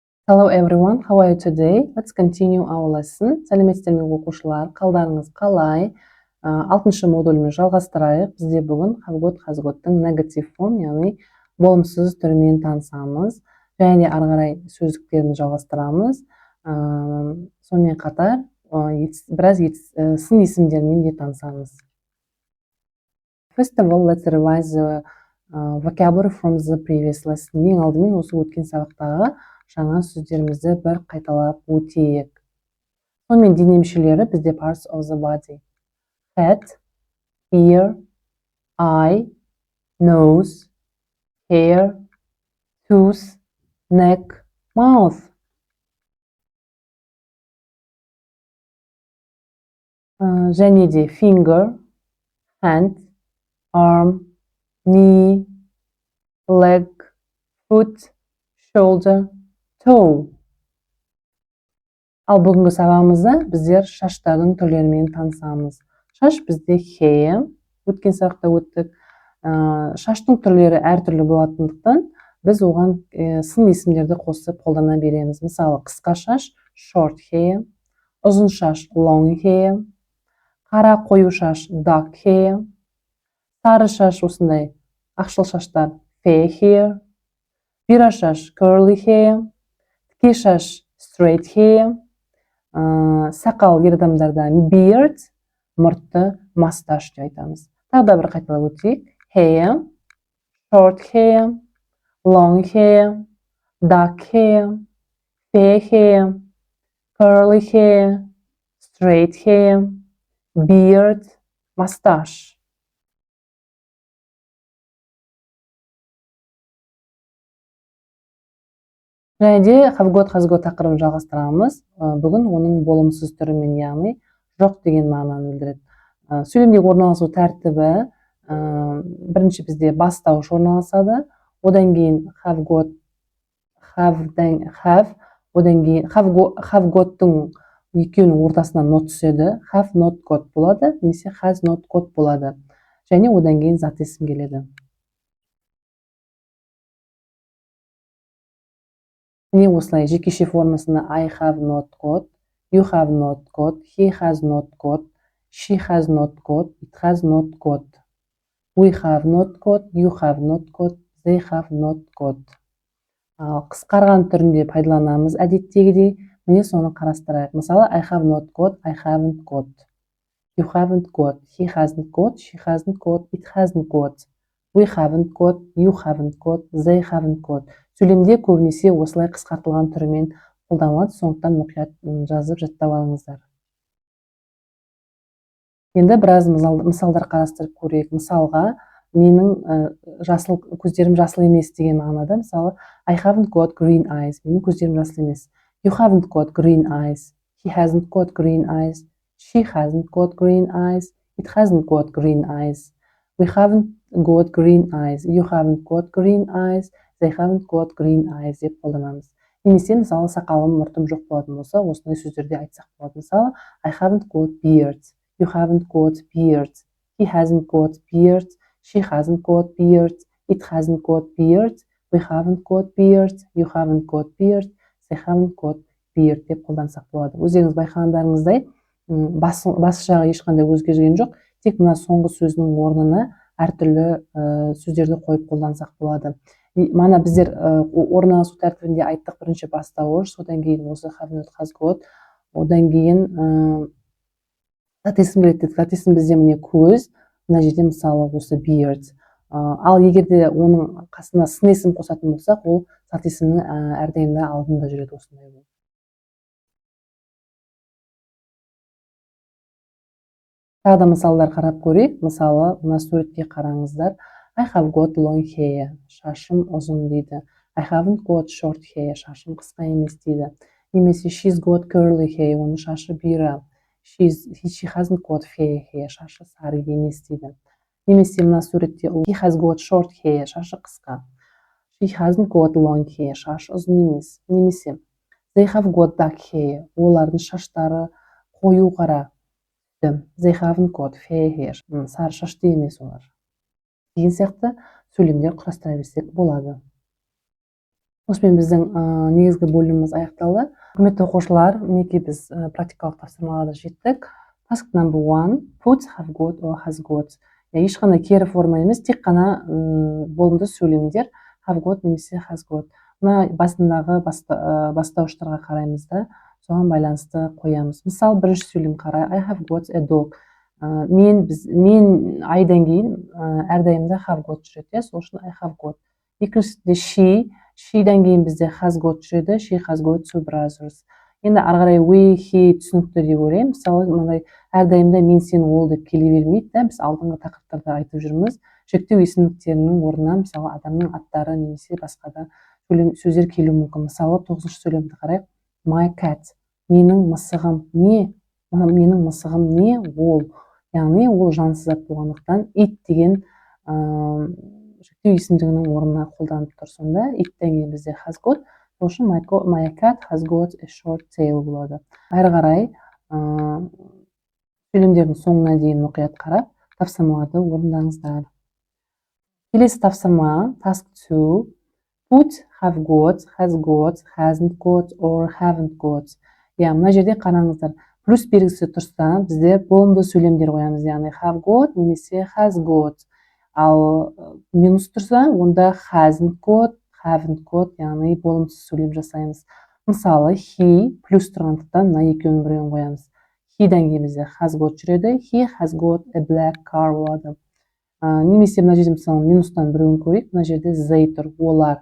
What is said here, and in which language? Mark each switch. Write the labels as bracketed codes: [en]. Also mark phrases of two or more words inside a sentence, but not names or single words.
[en] Hello everyone, how are you today? Let's continue our lesson. [kk] Сәлеметсіздер ме оқушылар, қалдарыңыз қалай? 6-шы модульмен жалғастырайық. Бізде бүгін [en] have got, has got-тың negative form, [kk] яғни болымсыз түрімен танысамыз. Және де ары қарай сөздіктерін жалғастырамыз. Сонымен қатар біраз сын есімдермен де танысамыз. [en] First of all, let's revise the vocabulary from the previous lesson. [kk] Ең алдымен осы өткен сабақтағы жаңа сөздерімізді бір қайталап өтейік. Сонымен дене мүшелері бізде [en] parts of the body. Head, ear, eye, nose, hair, tooth, neck, mouth. [kk] Және де [en] finger, hand, arm, knee, leg, foot, shoulder, toe. [kk] Ал бүгінгі сабағымызда біздер шаштардың түрлерімен танысамыз. Шаш бізде hair, өткен сабақта өттік. Шаштың түрлері әртүрлі болатындықтан біз оған сын есімдерді қосып қолдана береміз. Мысалы, қысқа шаш [en] short hair, [kk] ұзын шаш [en] long hair, [kk] қара қою шаш [en] dark hair, [kk] сары шаш осындай ақшыл шаштар [en] fair hair, [kk] бұйра шаш [en] curly hair, [kk] тіке шаш [en] straight hair, [kk] сақал ер адамдарда beard, мұртты mustache деп айтамыз. Тағы да бір қайталап өтейік. [en] Hair, short hair, long hair, dark hair, fair hair, curly hair, straight hair, beard, mustache. [kk] Және де [en] have got, has got [kk] тақырыбын жалғастырамыз. Бүгін оның болымсыз түрімен, яғни жоқ деген мағынаны білдіреді. Сөйлемдегі орналасу тәртібі бірінші бізде бастауыш орналасады. Одан кейін [en] have got, have, [kk] одан кейін [en] have got- [kk] тың екеуінің ортасына not түседі. [en] Have not got болады, немесе has not got болады. [kk] Және одан кейін зат есім келеді. Міне осылай жекеше формасында [en] I have not got, you have not got, he has not got, she has not got, it has not got. We have not got, you have not got, they have not got. [kk] Қысқарған түрінде пайдаланамыз әдеттегідей. Міне соны қарастырайық. Мысалы, I have not got, I haven't got. You haven't got, he hasn't got, she hasn't got, it hasn't got. We haven't got, you haven't got, they haven't got. Сөйлемде көбінесе осылай қысқартылған түрімен қолданылады, сондықтан мұқият жазып жаттап алыңыздар. Енді біраз мысалдар қарастырып көрейік. Мысалға, менің көздерім жасыл емес деген мағынада. Мысалы, [en] I haven't got green eyes. [kk] Менің көздерім жасыл емес. [en] You haven't got green eyes. He hasn't got green eyes. She hasn't got green eyes. It hasn't got green eyes. We haven't got green eyes. You haven't got green eyes. They haven't got green eyes [kk] деп қолданамыз. Немесе, мысалы, сақалым, мұртым жоқ болатын болса, осындай сөздерде айтсақ болады. Мысалы, [en] I haven't got beard. You haven't got beard. He hasn't got beard. She hasn't got beard. It hasn't got beard. We haven't got beard. You haven't got beard. They haven't got beard [kk] деп қолдансақ болады. Өздеріңіз байқағандарыңыздай, бас жағы ешқандай өзгерген жоқ. Тек мына соңғы сөздің орнына әртүрлі сөздерді қойып қолдансақ болады. Мана біздер орналасу тәртібінде айттық, бірінші бастауыш, содан кейін осы [en] have not, has got, [kk] одан кейін зат есім келеді. Зат есім бізде міне көз, мына жерде мысалы осы beard. Ал егерде оның қасына сын есім қосатын болсақ, ол зат есімнің әрдайымда алдында жүреді осындай болып. Тағы да мысалдар қарап көрейік. Мысалы, мына суретке қараңыздар. [en] I have got long hair. [kk] Шашым ұзын дейді. [en] I haven't got short hair. [kk] Шашым қысқа емес дейді. [en] Немесе she's got curly hair. [kk] Оның шашы бұйра. [en] She hasn't got fair hair. [kk] Шашы сары емес дейді. Немесе мына суретте [en] he has got short hair. [kk] Шашы қысқа. [en] She hasn't got long hair. [kk] Шашы ұзын емес. [en] Немесе they have got dark hair. [kk] Олардың шаштары қою қара. [en] They haven't got fair hair. [kk] Сары шашты емес олар. Деген сияқты сөйлемдер құрастыра берсек болады. осымен біздің негізгі бөліміміз аяқталды. Құрметті оқушылар, мінекей біз практикалық тапсырмаларға жеттік. [en] Task number 1, put have got or has got. [kk] Ешқандай кері форма емес, тек қана болымды сөйлемдер [en] have got [kk] немесе [en] has got. [kk] Мына басындағы бастауыштарға қараймыз да, соған байланысты қоямыз. Мысалы, бірінші сөйлем қарай, [en] I have got a dog. [kk] Мен айдан кейін әрдайымда [en] have got [kk] жүреді, сол үшін [en] I have got. [kk] Екіншісінде she'дан кейін бізде [en] has got [kk] жүреді, [en] she has got two brothers. [kk] Енді ары қарай we, he түсінікті деп ойлаймын. Мысалы, мынандай әрдайымда мен, сен, ол деп келе бермейді да, біз алдыңғы тақырыптарда айтып жүрміз. Шектеу есімдіктерінің орнына мысалы адамның аттары немесе басқа да сөздер келуі мүмкін. Мысалы, 9-шы сөйлемді қарайық. [en] My cat. [kk] Менің мысығым не? Менің мысығым не? Ол. Яғни ол жансыз зат болғандықтан it деген шектеу есімдігінің орнына қолданып тұр. Сонда iттен кейін бізде [en] has got. [kk] Сол үшін [en] my cat has got a short tail болады. [kk] Әрі қарай сөйлемдердің соңына дейін мұқият қарап, тапсырмаларды орындаңыздар. Келесі тапсырма task 2. [en] Put have got, has got, hasn't got or haven't got. [kk] Мына жерде қараңыздар. Плюс белгісі тұрса, бізде болымды сөйлемдер қоямыз, яғни [en] have got [kk] немесе [en] has got. [kk] Ал минус тұрса, онда [en] hasn't got, haven't got, [kk] яғни болымсыз сөйлем жасаймыз. Мысалы, he плюс тұрғандықтан мына екеуінің біреуін қоямыз. [en] He'дан [kk] кейін бізде [en] has got жүреді, he has got a black car болады. [kk] Немесе мына жерде мысалы минустан біреуін көрейік, мына жерде they тұр, олар.